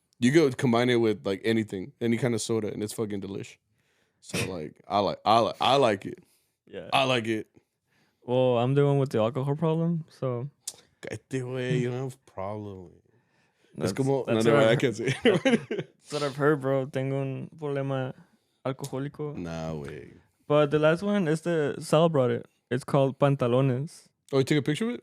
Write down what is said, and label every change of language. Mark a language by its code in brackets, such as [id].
[en] You go combine it with, like, anything, any kind of soda, and it's fucking delish. So, like, I like it. Yeah, I like it. Well, I'm the one with the alcohol problem, so. You don't have a problem. That's I can't say. That's what I've heard, bro. [es] Tengo un problema alcohólico. [en] Nah, way. But the last one is Sal brought it. It's called Pantalones. Oh, you took a picture of it?